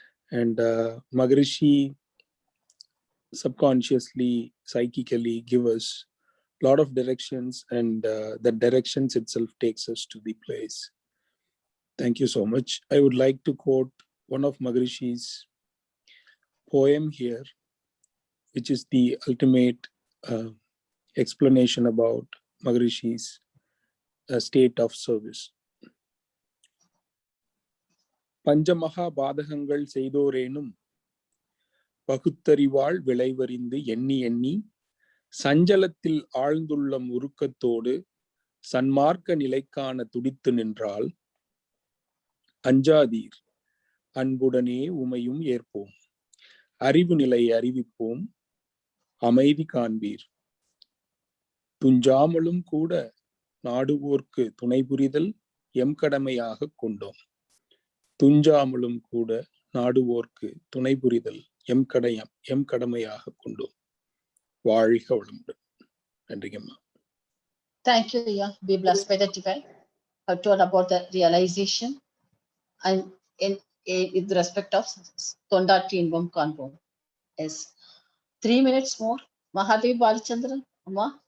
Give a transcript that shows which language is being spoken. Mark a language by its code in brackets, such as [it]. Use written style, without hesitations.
[en] And Maharishi subconsciously, psychically give us a lot of directions, and the directions itself takes us to the place. Thank you so much. I would like to quote one of Maharishi's poem here, which is the ultimate explanation about Maharishi's state of service. [ta] பஞ்சமகா பாதகங்கள் செய்தோரேனும் பகுத்தறிவாள் விளைவறிந்து எண்ணி எண்ணி சஞ்சலத்தில் ஆழ்ந்துள்ளம் உருக்கத்தோடு சன்மார்க்க நிலைக்கான துடித்து நின்றால் அஞ்சாதீர் அன்புடனே உமையும் ஏற்போம் அறிவு நிலை அறிவிப்போம் அமைதி காண்பீர் துஞ்சாமலும் கூட நாடுவோர்க்கு துணை புரிதல் எம் கடமையாக கொண்டோம் துஞ்சாமலும் கூட நாடுவோர்க்கு துணை புரிதல் எம் கடமையாக கொண்டோம் வாழ்க வளமுடன். நன்றிங்கம்மா. [en] Thank you, yeah. Be blessed by the divine. I told about the realization and in respect of Tondati Invam Kanpom. Yes. 3 minutes more. Mahadev Balachandran, Amma.